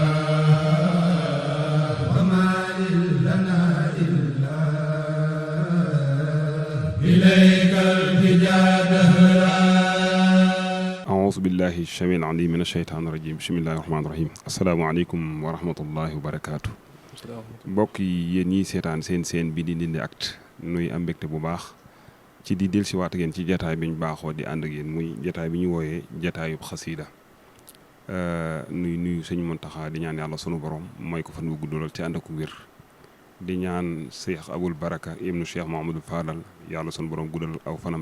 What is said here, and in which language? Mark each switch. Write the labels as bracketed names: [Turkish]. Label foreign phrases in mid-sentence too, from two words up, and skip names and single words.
[Arabic] وما لنا إلا إليك التجا دهرا أعوذ بالله السميع العليم من الشيطان الرجيم بسم الله الرحمن الرحيم السلام عليكم ورحمة الله وبركاته [Wolof] mbokk yi yéen ñiy seetaan seen bi di Ndindy Actu nuy am mbégte bu baax ci di dellusiwaat ak yéen ci jataay bi ñu baaxoo di ànd ak yéen muy jataay bi ñu wooyee jataayub xasiida nuyu sëñ Muntaxa di ñaan yàlla sunu borom mooy ko fan bu guddalal ci ànd ak wér di ñaan Cheikh Aboul Baraka ibnu Cheikh Mahamadou Fadal yàlla sunu borom guddal aw fanam